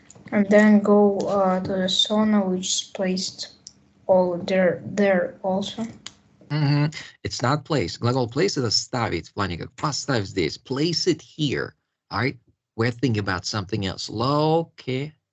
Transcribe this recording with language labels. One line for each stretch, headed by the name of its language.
English: And then go to the sauna, which is placed all there also. It's not place.
Russian: Глагол place это ставить, в плане как поставь здесь.
English: Place it here. All right? We're thinking about something else. Located.